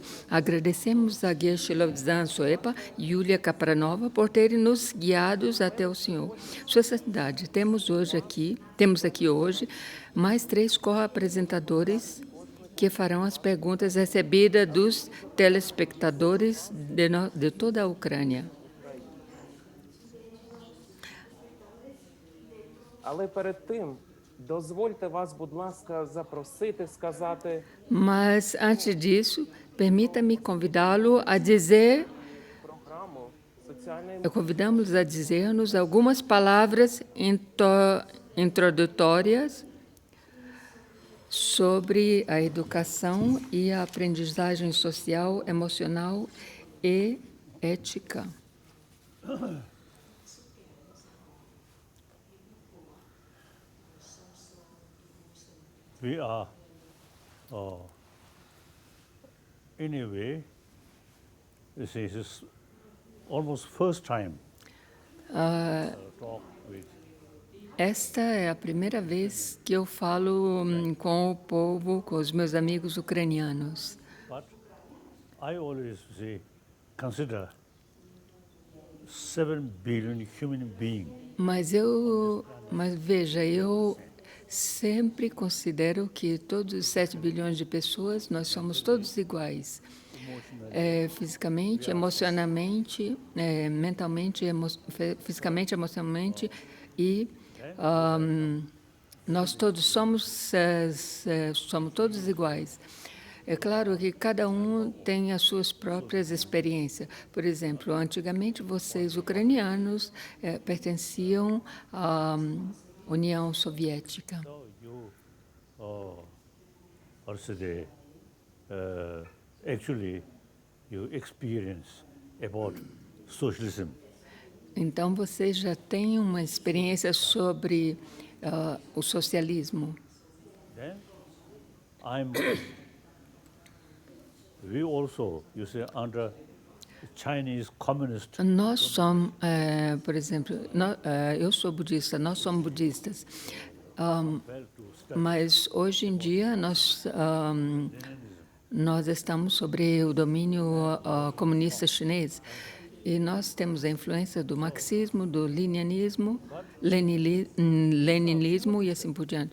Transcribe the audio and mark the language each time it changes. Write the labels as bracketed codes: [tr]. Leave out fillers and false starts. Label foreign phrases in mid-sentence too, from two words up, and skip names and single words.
[pt] Agradecemos a Geshe Lovzan Soepa e Yulia Kapranova por terem nos guiados até o senhor. Sua Santidade, temos aqui hoje mais 3 co-apresentadores que farão as perguntas recebidas dos telespectadores de toda a Ucrânia. [uk] Але перед тим, дозвольте вас, будь ласка, запросити, сказати [pt] Mas, antes disso, permita-me convidá-lo a dizer, [uk] програму соціальної [pt] convidamos a dizer-nos algumas palavras introdutórias sobre a educação e a aprendizagem social, emocional e ética. [en] We are, in a way, this is almost first time talk with. [pt] Esta é a primeira vez que eu falo com o povo, com os meus amigos ucranianos. [en] But I always say, consider 7 billion human beings. [pt] Mas veja, eu sempre considero que todos os 7 bilhões de pessoas, nós somos todos iguais. Fisicamente, emocionalmente, mentalmente, fisicamente, emocionalmente e nós todos somos todos iguais. É claro que cada um tem as suas próprias experiências. Por exemplo, antigamente vocês, ucranianos, pertenciam à União Soviética. [en] So you, actually, you experience about socialism. [pt] Então, vocês já têm uma experiência sobre o socialismo. [en] Then we also, you say, under Chinese communist. [pt] Nós somos, por exemplo, eu sou budista, nós somos budistas. Mas hoje em dia nós estamos sobre o domínio comunista chinês e nós temos a influência do marxismo, do leninismo e assim por diante.